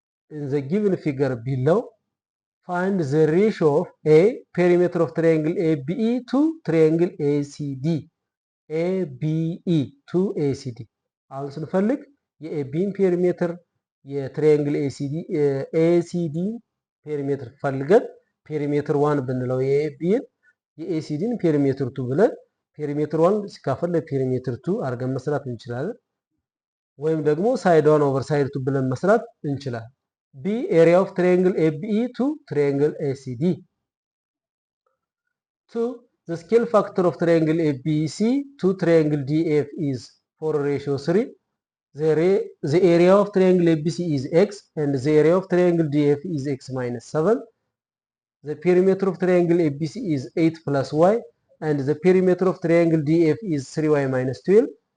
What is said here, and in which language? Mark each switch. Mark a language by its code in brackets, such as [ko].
[en] In the given figure below, find the ratio of A, perimeter of triangle ABE to triangle ACD. ABE to ACD. [am] አሁን ስንፈልግ የኤቢን ፔሪሜትር የትሪያንግል ኤሲዲ ፔሪሜትር ፈልገን ፔሪሜትር 1 ብንለው የኤቢን የኤሲዲን ፔሪሜትር 2 ብለን ፔሪሜትር 1 ሲካፈል ለፔሪሜትር 2 አድርገን መስራት እንችላለን። ወይም ደግሞ ሳይድ 1 ኦቨር ሳይድ 2 ብለን መስራት እንችላለን። [en] B, area of triangle ABE to triangle ACD. 2. The scale factor of triangle ABC to triangle DF is 4:3. The area of triangle ABC is x and the area of triangle DF is x minus 7. The perimeter of triangle ABC is 8 plus y and the perimeter of triangle DF is 3y minus 12.